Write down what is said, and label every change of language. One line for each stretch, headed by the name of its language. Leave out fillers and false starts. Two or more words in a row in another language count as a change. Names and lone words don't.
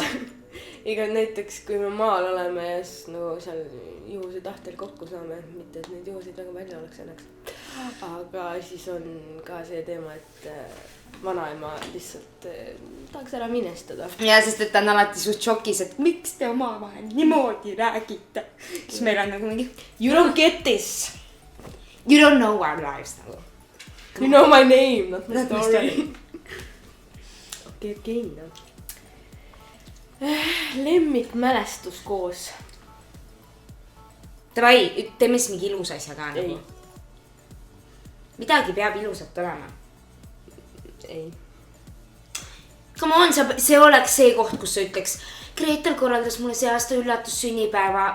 Estonian: Iga näiteks, kui me maal oleme ja siis nagu seal juhuse tahtel kokku saame, mitte et neid juhuseid väga palju oleks õnneks. Aga siis on ka see teema, et vanaema lihtsalt tahaks ära minestada. Ja, sest et ta on alati suht šokis, et miks te omavahel niimoodi räägite. Siis meil on nagu mingi
English: You don't get this. You don't know our lives nagu. You know my name, not my story.
Estonian: Okei, no. Lemmikmälestus koos. Davai, teeme siis mingi ilus asja ka nagu. Ei. Midagi peab ilusat olema. Ei.
English: Come on,
Estonian: see oleks see koht, kus sa ütleks Gretel korraldas mulle see aasta üllatus sünnipäeva.